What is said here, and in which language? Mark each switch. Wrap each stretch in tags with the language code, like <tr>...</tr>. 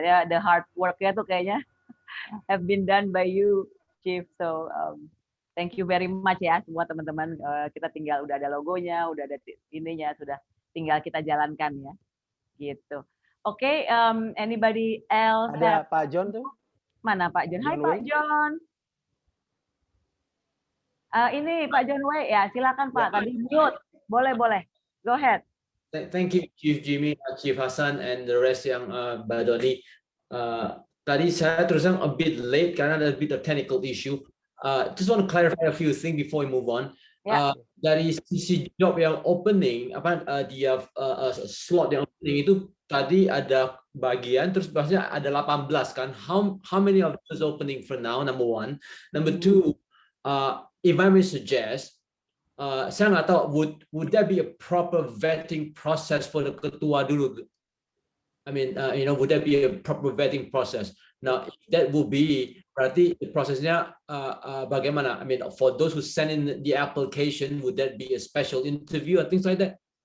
<en>Ya, the hard work-nya</en> <id>tuh kayaknya</id> <en>have been done by you, Chief. So thank you very much</en> <id>ya semua teman-teman. Kita tinggal udah ada logonya, udah ada ininya, sudah tinggal kita jalankan ya. Gitu. Oke,</id> <en>anybody else?</en> <id>Ada Pak John tuh? Mana Pak John? Hai Pak John. Ini Pak John Wei ya, silakan Pak. Tadi mute. Boleh.</id> <en>Go ahead. Thank you Chief Jimmy, Chief Hasan, and the rest yang Mbak Doni.</en> <id>Tadi saya terus terang</id> <en>a bit late</en> <id>karena ada</id> <en>a bit of technical issue. Just want to clarify a few things before we move on.</en> <id>Dari sisi job yang opening, dia slot yang opening itu tadi ada bagian, terus bahasanya ada 18 kan?</id> <en>How many of those opening for now? Number one. Number two, if I may suggest,</en> <id>saya nggak tahu</id> <en>would there be a proper vetting process for the ketua dulu? I mean, would there be a proper vetting process? Now, if that will be,</en> <id>berarti prosesnya bagaimana?</id> <en>I mean, for those who send in the application, would that be a special interview and things like that?</en>